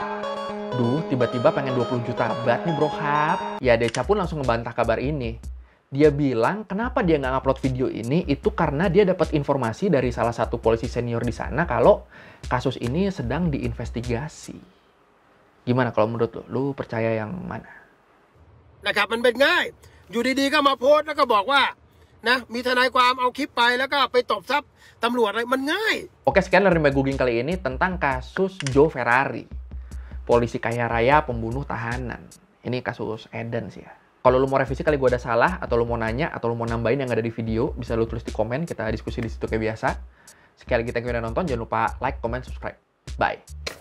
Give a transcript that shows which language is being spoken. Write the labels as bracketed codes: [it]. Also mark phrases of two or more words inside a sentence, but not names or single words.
[id] Duh, tiba-tiba pengen 20 juta baht nih bro Hap. Ya Deca pun langsung ngebantah kabar ini. Dia bilang kenapa dia nggak ngupload video ini itu karena dia dapat informasi dari salah satu polisi senior di sana kalau kasus ini sedang diinvestigasi. Gimana kalau menurut lo? Lu percaya yang mana? [th] นะครับมันเป็นง่ายอยู่ดีๆก็มาโพสต์แล้วก็บอกว่านะมีทนายความเอาคลิปไปแล้วก็ไปตบทรัพย์ตำรวจอะไรมันง่าย [id] Oke, sekian dari Mbak Googling kali ini tentang kasus Joe Ferrari, polisi kaya raya pembunuh tahanan. Ini kasus Eden sih ya. Kalau lu mau revisi kali gue ada salah, atau lu mau nanya, atau lu mau nambahin yang ada di video, bisa lu tulis di komen, kita diskusi di situ kayak biasa. Sekali lagi [en] thank you [id] udah nonton, jangan lupa like, comment, subscribe. Bye!